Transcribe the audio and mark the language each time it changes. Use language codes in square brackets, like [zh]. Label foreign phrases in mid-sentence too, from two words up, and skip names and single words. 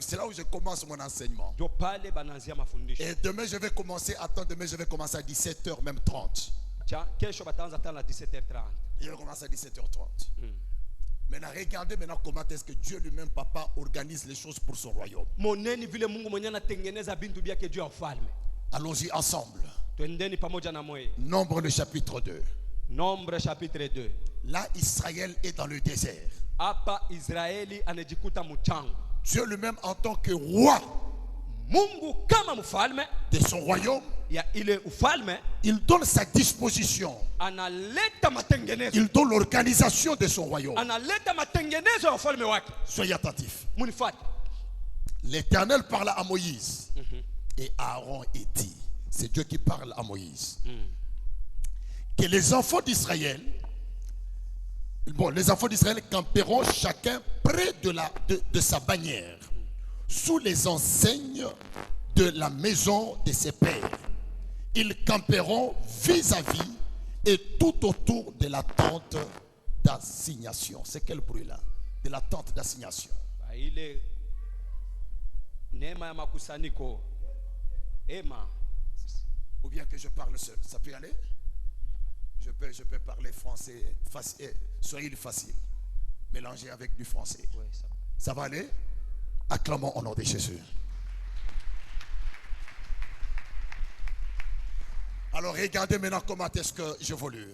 [fr] C'est là où je commence mon enseignement. [sw] Ndio pale bananzia mafundisho. [fr] Et demain, je vais commencer. Attends, demain, je vais commencer à 17h, même 30. [sw] Kesho bataanza tena 17h30. [fr] Je vais commencer à 17h30. Maintenant, regardez maintenant comment est-ce que Dieu lui-même, Papa, organise les choses pour son royaume. [sw] Moneni vile Mungu mwenyewe anatengeneza bintu byake juu ya ufalme. [fr] Allons-y ensemble. [sw] Twendeni pamoja na moyo. [fr] Nombre le chapitre 2. Nombre chapitre 2. Là, Israël est dans le désert. [sw] Hapa Israeli anajikuta mchanga. [fr] Dieu lui-même en tant que roi [sw] Mungu kama mfalme [fr] de son royaume, [sw] ya ile ufalme [fr] il donne sa disposition. [sw] analeta matengenezo. [fr] Il donne l'organisation de son royaume. [sw] Analeta matengenezo ya ufalme wake. [fr] Soyez attentifs. [sw] Munifuate. [fr] L'Éternel parla à Moïse et Aaron et dit, c'est Dieu qui parle à Moïse, que les enfants d'Israël, les enfants d'Israël camperont chacun près de sa bannière, sous les enseignes de la maison de ses pères. Ils camperont vis-à-vis et tout autour de la tente d'assignation. C'est quel bruit là? De la tente d'assignation. [sw] Ile neema ya makusanyiko. Ema. [fr] Ou bien que je parle seul. Ça peut aller? Je peux parler français facile, swahili facile. Mélangé avec du français. Oui, ça va aller? Acclamons au nom de Jésus. Alors regardez maintenant comment est-ce que j'évolue.